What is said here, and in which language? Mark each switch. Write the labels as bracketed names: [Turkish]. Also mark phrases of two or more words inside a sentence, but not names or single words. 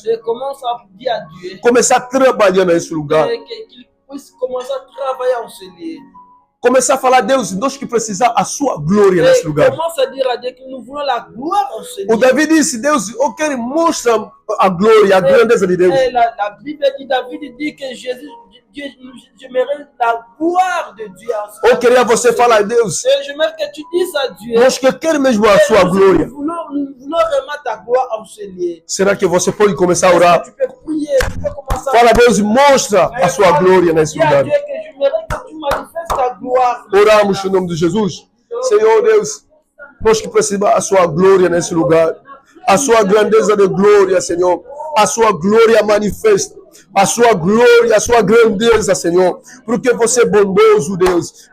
[Portuguese] Começar a trabalhar nesse lugar. Começar a falar a Deus, nós que precisamos a sua glória nesse lugar. O Davi disse, Deus, eu quero mostrar a glória, a grandeza de Deus. [French] La Bible dit, David dit que Jésus, j'aimerais la gloire de Dieu. [Portuguese] Eu queria você falar a Deus. [French] J'aimerais que tu dises à Dieu. [Portuguese] Nós que queremos mesmo a sua glória. [French] Nous voulons vraiment ta gloire enseigner. [Portuguese] Será que você pode começar a orar? [French] Tu peux prier, tu peux commencer. [Portuguese] Fala a Deus e mostra a sua glória nesse lugar. Oramos em nome de Jesus. Senhor Deus, nós que precisamos a sua glória nesse lugar. A sua grandeza de glória, Senhor. A sua glória manifesta. A sua glória, a sua grandeza, Senhor. Porque você é bondoso, Deus.